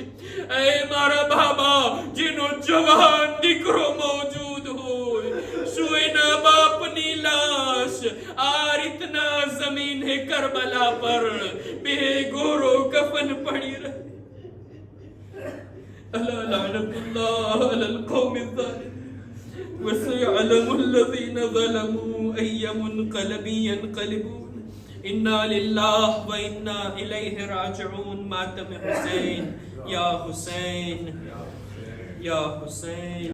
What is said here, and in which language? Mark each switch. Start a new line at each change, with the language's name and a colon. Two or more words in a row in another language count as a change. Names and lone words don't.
Gujarati: એ મારા બાબા, જેનો જવાન દીકરો મોજૂદ હોય, શું એના બાપની લાશ આ રીતના જમીન હે કરબલા પર બેગોરો કફન પડી રહે?
Arabic: ألا لعنة الله على القوم الظالمين وسيعلم الذين ظلموا أي منقلب ينقلبون إنا لله وإنا إليه راجعون. ماتم حسين، يا حسين، يا حسين.